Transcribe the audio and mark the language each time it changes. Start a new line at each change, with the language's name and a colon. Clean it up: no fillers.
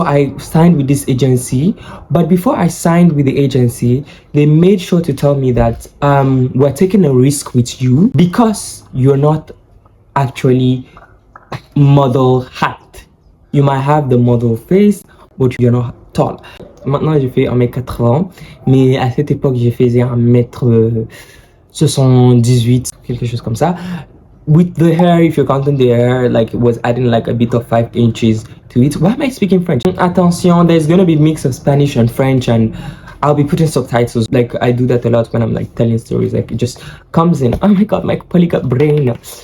English: So I signed with this agency, but before I signed with the agency, they made sure to tell me that we're taking a risk with you because you're not actually model height. You might have the model face, but you're not tall.
French: Maintenant, je fais 1m80, mais à cette époque, je faisais 1m78, quelque chose comme ça.
English: With the hair, if you're counting the hair, like, it was adding like a bit of 5 inches to it. Why am I speaking French? Attention, there's gonna be a mix of Spanish and French, and I'll be putting subtitles. Like, I do that a lot when I'm like telling stories. Like, it just comes in. Oh my god, my polyglot brain.